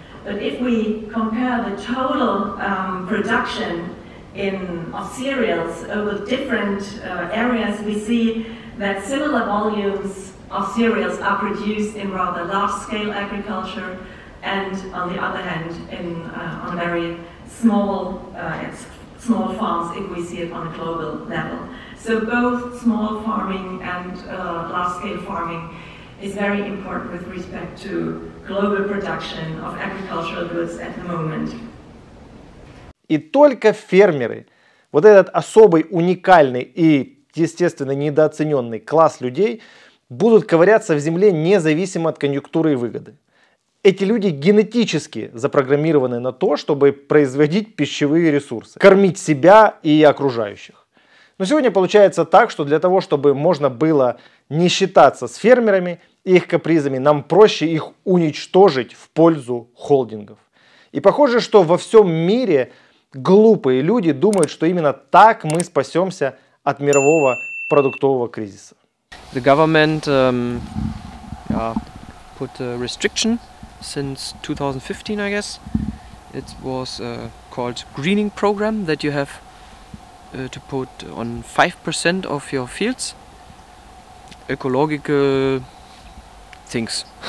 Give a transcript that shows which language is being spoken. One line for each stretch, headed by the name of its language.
English: But if we compare the total production of cereals over different areas, we see that similar volumes of cereals are produced in rather large-scale agriculture, and on the other hand, on very small farms, if we see it on a global level. So both small farming and large-scale farming is very important with respect to global production of agricultural goods at the moment.
Russian: И только фермеры, вот этот особый, уникальный и, естественно, недооцененный класс людей, будут ковыряться в земле независимо от конъюнктуры и выгоды. Эти люди генетически запрограммированы на то, чтобы производить пищевые ресурсы, кормить себя и окружающих. Но сегодня получается так, что для того, чтобы можно было не считаться с фермерами и их капризами, нам проще их уничтожить в пользу холдингов. И похоже, что во всем мире глупые люди думают, что именно так мы спасемся от мирового продуктового кризиса.
English: The government put a restriction since 2015, I guess. It was called greening program that you have to put on 5% of your fields ecological things.